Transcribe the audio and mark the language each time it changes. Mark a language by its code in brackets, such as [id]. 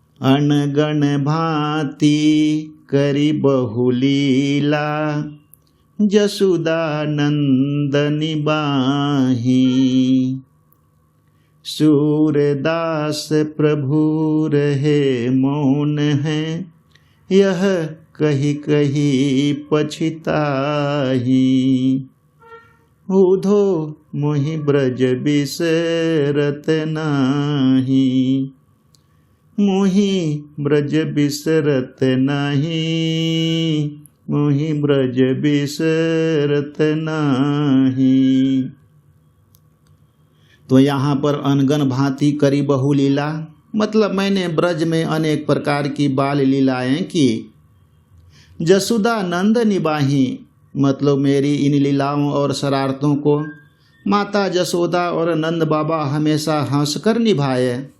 [bra] अनगण भांति करी बहुलीला, जसुदानंदनि बाही। सूरदास प्रभु रहे मौन है, यह कही कही पछिताही। उधो मोहि ब्रज बिसरत नाही, मोहि ब्रज बिसरत नाही, मोहि ब्रज बिसरत नाही। [hi] तो यहाँ पर [bra] अनगन भांति करी बहुलीला, [hi] मतलब मैंने ब्रज में अनेक प्रकार की बाल लीलाएं की। [bra] जसुदा नंद निबाही, [hi] मतलब मेरी इन लीलाओं और शरारतों को माता जसोदा और नंद बाबा हमेशा हंसकर निभाए।